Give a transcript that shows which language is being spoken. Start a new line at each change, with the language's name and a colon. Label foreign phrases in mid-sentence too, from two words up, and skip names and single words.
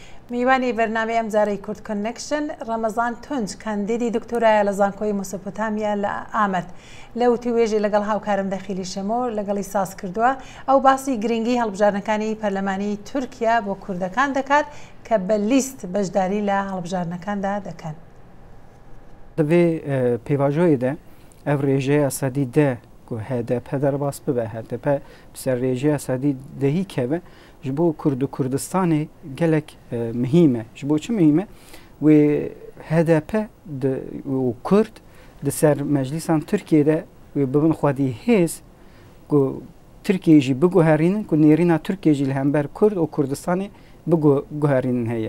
Central Kurdish: میوانی بەرنامەی ئەم جارەی کورد کۆنێکشن ڕەمەزان تونج کاندیدی دکتۆرایە لە زانکۆی مۆسۆپۆتامیا لە ئامەد لە وتیوێژی لەگەڵ هاوکارم دەخیلی شەمۆ لەگەڵی ساز کردووە ئەو باسی گرنگی هەڵبژارنەکانی پەرلەمانی تورکیا بۆ کوردەکان دەکات کە بە لیست بەشداری لە هەڵبژارنەکاندا دەکەن.
Kurdish: دەبێ پێواژۆیدا ئەو ڕێژەیە سەدی دە هەدەپ دەرباس ببە هەدەپ بسەر ڕێژەیە سەدی دەهی کەوە ji bo Kurd û Kurdistanê gelek mihîm e. Ji bo çi mihîm e? Wê HDP û Kurd di ser meclîsan Tirkiyeyê wê bibin xwedî hêz ku Tirkiye jî biguherînin ku nêrîna Tirkiye jî li hember Kurd û Kurdistanê biguherînin heye.